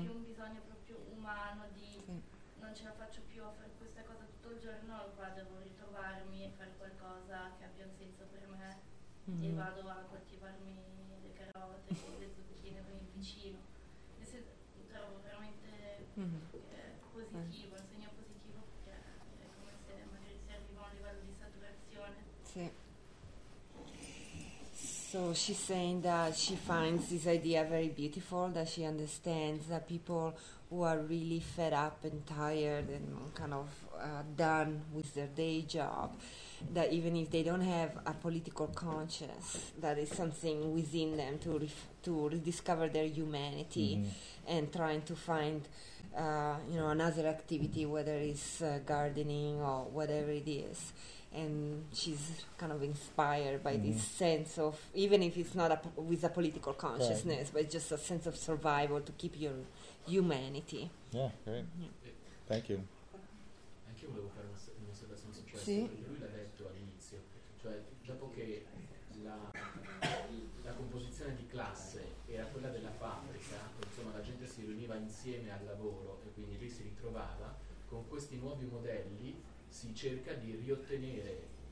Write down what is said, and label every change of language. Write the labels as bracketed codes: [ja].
[it] È più un bisogno proprio umano di non ce la faccio più a fare questa cosa tutto il giorno, qua devo ritrovarmi e fare qualcosa che abbia un senso per me. Mm-hmm. E vado a coltivarmi le carote, le zucchine con il vicino. E se trovo veramente positivo, un segno positivo, perché è come se magari si arriva a un livello di saturazione. Sì. [en] So she's saying that she finds this idea very beautiful, that she understands that people who are really fed up and tired and kind of done with their day job, that even if they don't have a political conscience, that is something within them to rediscover their humanity. Mm-hmm. And trying to find another activity, whether it's gardening or whatever it is. And she's kind of inspired by this sense of, even if it's not with a political consciousness, right, but just a sense of survival to keep your humanity. Yeah, great. Yeah. Thank you. [it] Anche io volevo fare un'osservazione su questo. Lui l'ha detto all'inizio, cioè dopo che la composizione di classe era quella della fabbrica, insomma la gente si riuniva insieme al lavoro e quindi lì si ritrovava, con questi nuovi modelli si cerca di riottenere